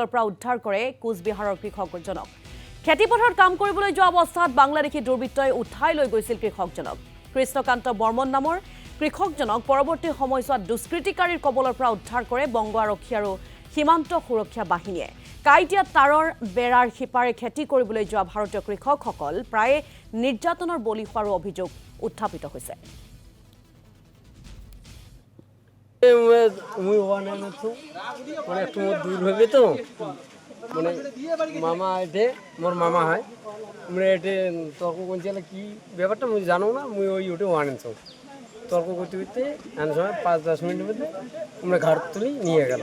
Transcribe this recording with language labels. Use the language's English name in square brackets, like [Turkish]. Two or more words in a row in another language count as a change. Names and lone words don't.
[Assamese] পৰা উদ্ধাৰ কৰে কোচবিহাৰৰ কৃষকজনক খেতিপথাৰত কাম কৰিবলৈ যোৱা অৱস্থাত বাংলাদেশী দুৰ্বৃত্তই উঠাই লৈ গৈছিল কৃষকজনক কৃষ্ণকান্ত বৰ্মন নামৰ কৃষকজনক পৰৱৰ্তী সময়ছোৱাত দুষ্কৃতিকাৰীৰ কবলৰ পৰা উদ্ধাৰ কৰে বংগ আৰক্ষী আৰু সীমান্ত সুৰক্ষা বাহিনীয়ে কাইটিয়া তাৰৰ বেৰাৰ সিপাৰে খেতি কৰিবলৈ যোৱা ভাৰতীয় কৃষকসকল প্ৰায় নিৰ্যাতনৰ বলি হোৱাৰ অভিযোগ উত্থাপিত হৈছে [Rangpuri] মামা এটে মোর মামা হয় এটে তর্ক করছিল কি ব্যাপারটা মুই জানো না মুই ওই ওটে ওয়ানেছ তর্ক করতে করতে এমন সময় 5-10 মিনিটের মধ্যে আমরা ঘাট তুলি নিয়ে গেল।